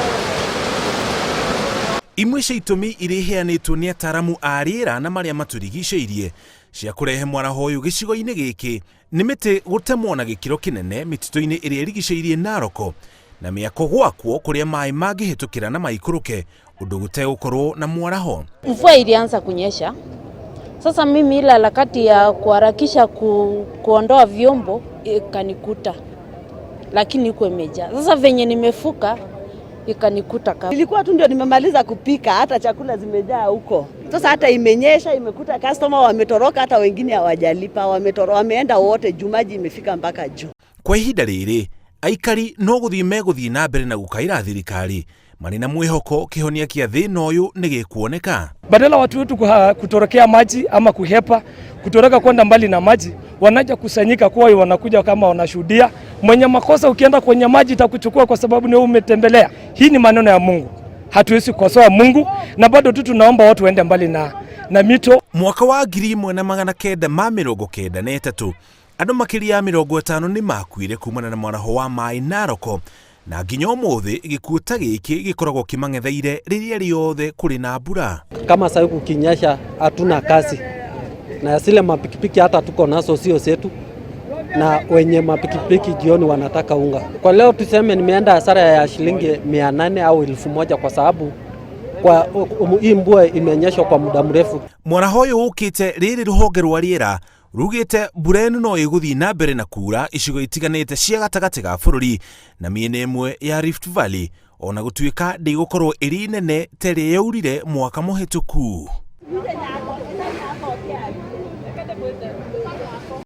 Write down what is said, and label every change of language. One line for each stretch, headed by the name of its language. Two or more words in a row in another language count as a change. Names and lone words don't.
Kikuyu: Imwe cia itũmi iria iheanĩtwo nĩ ataaramu a rĩera na marĩa matũrigicĩirie cia kũrehe mwaraho ũyũ gĩcigo-inĩ gĩkĩ nĩ mĩtĩ gũtemwo na gĩkĩro kĩnene mĩtitũ-inĩ ĩrĩa ĩrigicĩirie Narok na mĩako gwakwo kũrĩa maĩ mangĩhĩtũkĩra na maikũrũke ũndũ gũtegũkorwo na mwaraho.
Swahili: Mvua ilianza kunyesha. Sasa mimi ile harakati ya kuharakisha kuondoa vyombo ikanikuta, lakini iko imejaa. Sasa venye nimefuka ikanikuta kama. Ilikuwa tu ndio nimemaliza kupika, hata chakula zimejaa huko. Sasa hata imenyesha, imekuta customer wametoroka, hata wengine hawajalipa, wameenda wote, maji imefika mpaka juu.
Kikuyu: Kwa ihinda rĩrĩ aikari no gũthiĩ megũthiĩ na mbere na gũkaĩra thirikari marĩ na mwĩhoko kĩhonia kĩa thĩna ũyũ nĩ gĩkuoneka.
Swahili: Badala watu wetu kutorokea maji ama kuhepa kutoroka kwenda mbali na maji, wanaja kusanyika kwa wanakuja kama wanashuhudia. Mwenye makosa ukienda kwenye maji itakuchukua kwa sababu ni umetembelea. Hii ni maneno ya Mungu. Hatuwezi kukosoa Mungu na bado tu tunaomba watu waende mbali na mito.
Kikuyu: Mwaka wa 1993 andũ makĩria ya 50 nĩ makuire kumana na mwaraho wa maĩ Narok na nginya ũmũthĩ gĩkuũ ta gĩkĩ gĩkoragwo kĩmang'etheire rĩrĩa rĩothe kũrĩ na mbura.
Swahili: Kama sasa kukinyesha hatuna kazi na zile mapikipiki hata tuko nazo sio zetu, na wenye mapikipiki jioni wanataka unga. Kwa leo tuseme nimeenda hasara ya shilingi 800 au 1000 kwa sababu kwa hii mvua imenyesha kwa muda mrefu.
Kikuyu: Mwaraho ũyũ ũkĩte rĩrĩ rũhonge rwa rĩera rugĩte mbura ĩno no ĩgũthiĩ na mbere na kura icigo itiganĩte cia gatagatĩ ga bũrũri na mĩena ĩmwe ya Rift Valley, ona gũtuĩka ndĩgũkorwo ĩrĩ nene ta ĩrĩa yaurire mwaka mũhĩtũku.